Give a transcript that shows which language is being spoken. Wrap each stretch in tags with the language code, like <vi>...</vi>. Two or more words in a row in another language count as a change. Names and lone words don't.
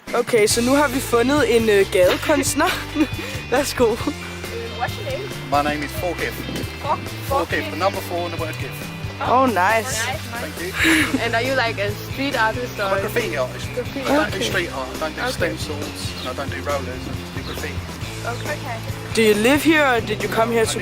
<da>Okay, så nu har vi fundet en gadekunstner. Værsgo.</da> <en>What's your name? My name is Forgive. Forgive, the number 4 in the word give. Oh, nice. Thank you. And are you like a street artist or? I'm a graffiti artist. I don't do street art, I don't do stencils, and I don't do rollers, I just do graffiti. Okay. Do you live here or did you come here to</en>